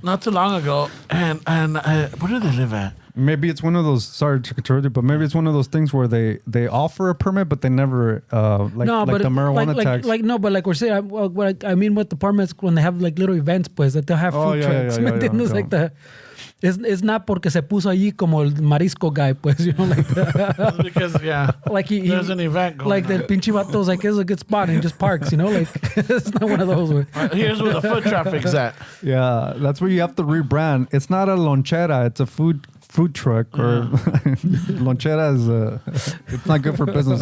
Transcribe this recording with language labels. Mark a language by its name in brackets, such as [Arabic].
[English] not too long ago, and where do they live at? Maybe it's one of those. Sorry to interrupt you, but maybe it's one of those things where they offer a permit, but they never like the marijuana tax. Like we're saying, what I mean with the permits when they have like little events, pues that they'll have food trucks. [Spanish] ¿Me entiendes? [English] yeah. Like the. It's not [Spanish] porque se puso allí como el marisco guy, pues, [English] you know, like That's because like he there's an event going like on. the pinche vato's like, it's a good spot and he just parks, you know, like it's not one of those. Way. Here's where the foot traffic's at. Yeah, that's where you have to rebrand. It's not a lonchera; it's a food truck. Or lonchera is it's not good for business.